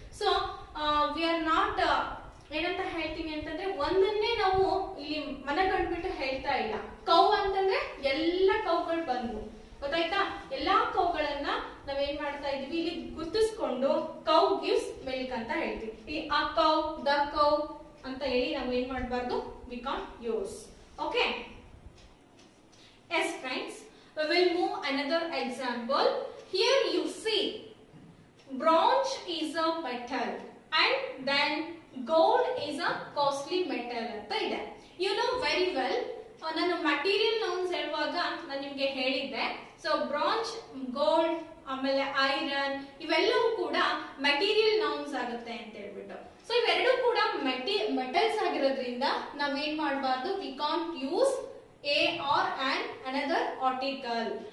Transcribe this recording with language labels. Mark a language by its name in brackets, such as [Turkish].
[Kannada] So we are not ಏನಂತ ಹೇಳ್ತೀವಿ ಅಂತಂದ್ರೆ ಒಂದನ್ನೇ ನಾವು ಇಲ್ಲಿ ಮನಗಂಡ್ಬಿಟ್ಟು ಹೇಳ್ತಾ ಇಲ್ಲ. ಕೌ ಅಂತಂದ್ರೆ ಎಲ್ಲ ಕೌಗಳು ಬಂದ್ವು, ಗೊತ್ತಾಯ್ತಾ? ಎಲ್ಲಾ ಕೌಗಳನ್ನ ನಾವೇನ್ ಮಾಡ್ತಾ ಇದೀವಿ, ಇಲ್ಲಿ ಗುರ್ತಿಸ್ಕೊಂಡು ಕೌ ಗಿವ್ಸ್ ಮಿಲ್ಕ್ ಅಂತ ಹೇಳ್ತೀವಿ. ಆ ಕೌ, ದ ಕೌ ಅಂತ ಹೇಳಿ ನಾವು ಏನ್ ಮಾಡಬಾರ್ದು, we can't use. [English] Okay, yes friends, we will move another example. Here you see bronze is a metal and then gold is a costly metal [Kannada] ಅಂತ ಇದೆ. [English] You know very well, [Kannada] ನಾನು material nouns ಹೇಳುವಾಗ ನಾನು ನಿಮ್ಗೆ ಹೇಳಿದ್ದೆ. So bronze, gold, ಆಮೇಲೆ iron ಇವೆಲ್ಲವೂ ಕೂಡ ಮೆಟೀರಿಯಲ್ ನೌನ್ಸ್ ಆಗುತ್ತೆ ಅಂತ ಹೇಳ್ಬಿಟ್ಟು. ಸೊ ಇವೆರಡೂ ಕೂಡ ಮೆಟಲ್ಸ್ ಆಗಿರೋದ್ರಿಂದ ನಾವೇನ್ ಮಾಡಬಾರ್ದು, [English] We can't use a or and another article.